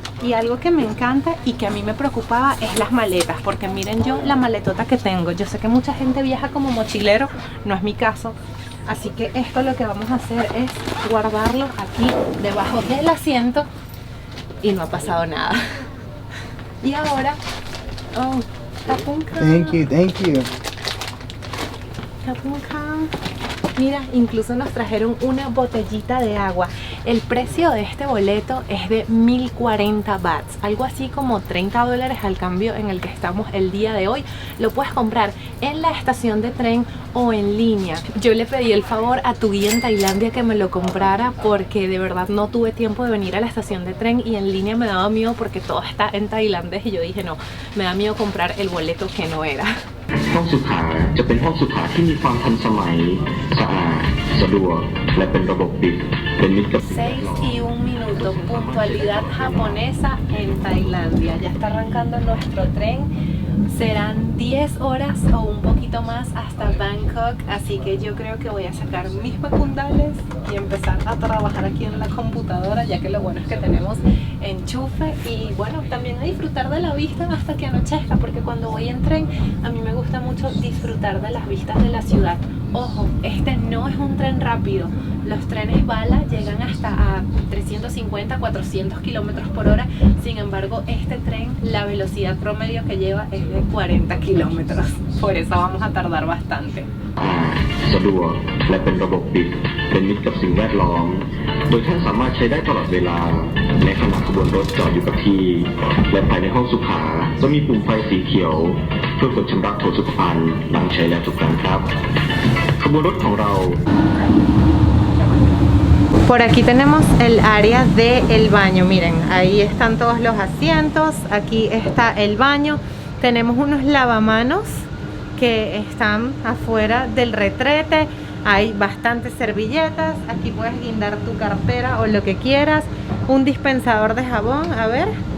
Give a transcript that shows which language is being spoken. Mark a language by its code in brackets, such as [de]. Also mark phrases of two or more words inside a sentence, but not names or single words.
[es] Y algo que me encanta y que a mí me preocupaba es las maletas, porque miren yo la maletota que tengo. Yo sé que mucha gente viaja como mochilero, no es mi caso, así que esto lo que vamos a hacer es guardarlo aquí debajo del asiento y no ha pasado nada. Y ahora, [en] Thank you. [th] ขอบคุณค่ะ. [es] Mira, incluso nos trajeron una botellita de agua. El precio de este boleto es de 1040 bahts, algo así como $30 al cambio en el que estamos el día de hoy. Lo puedes comprar en la estación de tren o en línea. Yo le pedí el favor a tu guía en Tailandia que me lo comprara porque de verdad no tuve tiempo de venir a la estación de tren y en línea me daba miedo porque todo está en tailandés y yo dije no, me da miedo comprar el boleto que no era. [th] ห้องสุขาจะเป็นห้องสุขาที่มีความทันสมัยสะอาดสะดวกและเป็นระบบปิดเป็นมิตรกับ [es] 6:01, puntualidad japonesa en Tailandia. Ya está arrancando nuestro tren. Serán 10 horas o un poquito más hasta Bangkok, así que yo creo que voy a sacar mis pecundales y empezar a trabajar aquí en la computadora, ya que lo bueno es que tenemos enchufe y bueno, también a disfrutar de la vista hasta que anochezca, porque cuando voy en tren a mí me gusta mucho disfrutar de las vistas de la ciudad. Ojo, este no es un tren rápido. Los trenes bala llegan hasta a 350, 400 kilómetros por hora. Sin embargo, este tren, la velocidad promedio que lleva es de 40 kilómetros. Por eso vamos a tardar bastante. [th] สะดวกและเป็นระบบปิดเป็นมิตรกับสิ่งแวดล้อมโดยท่านสามารถใช้ได้ตลอดเวลาในขณะขบวนรถจอดอยู่กับที่และภายในห้องสุขาจะมีปุ่มไฟสีเขียวเพื่อกดชำระโถสุขภัณฑ์หลังใช้แล้วทุกครั้งครับขบวนรถของเรา [es] Por aquí tenemos el área del baño, miren, ahí están todos los asientos, aquí está el baño, tenemos unos lavamanos que están afuera del retrete, hay bastantes servilletas, aquí puedes guindar tu cartera o lo que quieras, un dispensador de jabón, a ver,